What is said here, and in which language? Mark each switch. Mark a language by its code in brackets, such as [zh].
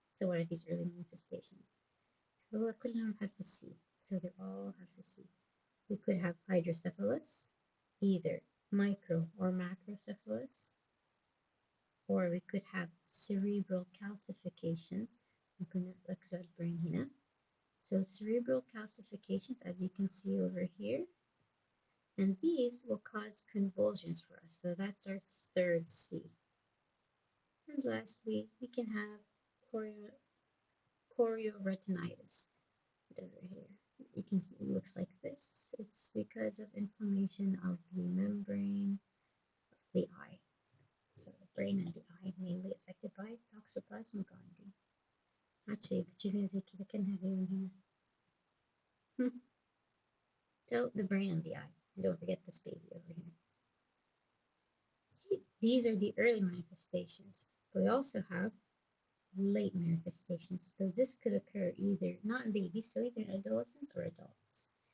[en] So what are these early manifestations? [ar] هو كلهم حرف C. [en] So they're all [ar] حرف [en] C. We could have hydrocephalus, either micro or macrocephalus, or we could have cerebral calcifications. [ar] ممكن نركز brain هنا. [en] So cerebral calcifications, as you can see over here, and these will cause convulsions for us. So that's our third C. And lastly, we can have chorioretinitis over here. You can see it looks like this. It's because of inflammation of the membrane of the eye. So the brain and the eye mainly affected by toxoplasma gondii. Actually, the [ar] زي كذا كأنها هنا. [en] So the brain and the eye. Don't forget this baby over here. These are the early manifestations. But we also have late manifestations. So this could occur either not in babies, so either in adolescents or adults.